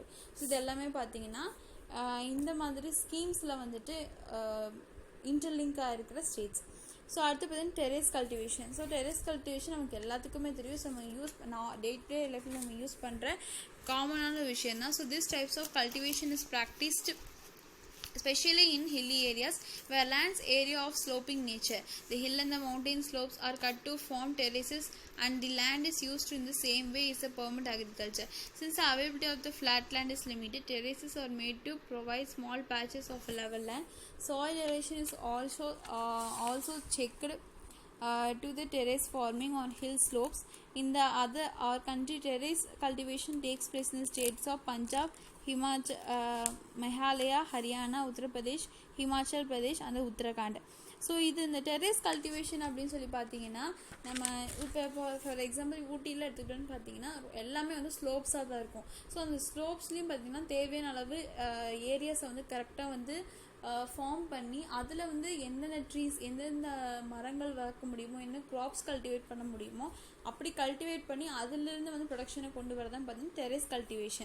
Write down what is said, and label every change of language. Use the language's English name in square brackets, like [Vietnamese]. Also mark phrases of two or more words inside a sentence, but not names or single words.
[English] so [Tamil] இது எல்லாமே பார்த்தீங்கன்னா இந்த மாதிரி [English] schemes-il [Tamil] வந்துட்டு இன்டர்லிங்காக இருக்கிற ஸ்டேட்ஸ். ஸோ அடுத்து பார்த்தீங்கன்னா டெரேஸ் கல்டிவேஷன். ஸோ டெரேஸ் கல்டிவேஷன் நமக்கு எல்லாத்துக்குமே தெரியும். ஸோ நம்ம டே டு டே லைஃப்பில் நம்ம யூஸ் பண்ணுற காமனான விஷயம் தான். [English] so this types of cultivation is practised especially in hilly areas where lands area of sloping nature. The hill and the mountain slopes are cut to form terraces and the land is used in the same way as a permanent agriculture. Since the availability of the flat land is limited, terraces are made to provide small patches of level land. Soil erosion is also checked to the terrace forming on hill slopes. In the other our country, terrace cultivation takes place in the states of Punjab, Meghalaya, Haryana, Uttar Pradesh, Himachal Pradesh and Uttarakhand. [Tamil] ஸோ இது இந்த டெரேஸ் கல்டிவேஷன் அப்படின்னு சொல்லி பார்த்தீங்கன்னா நம்ம இப்போ [English] for example [Tamil] ஊட்டியில் எடுத்துக்கிட்டோன்னு பார்த்தீங்கன்னா எல்லாமே வந்து ஸ்லோப்ஸாக தான் இருக்கும். ஸோ அந்த ஸ்லோப்ஸ்லேயும் பார்த்தீங்கன்னா தேவையான அளவு ஏரியாஸை வந்து கரெக்டாக வந்து ஃபார்ம் பண்ணி அதில் வந்து எந்தெந்த ட்ரீஸ் எந்தெந்த மரங்கள் வளர்க்க முடியுமோ, என்ன க்ராப்ஸ் கல்டிவேட் பண்ண முடியுமோ அப்படி கல்டிவேட் பண்ணி அதிலிருந்து வந்து ப்ரொடக்ஷனை கொண்டு வரதான் பார்த்தீங்கன்னா டெரேஸ் கல்டிவேஷன்.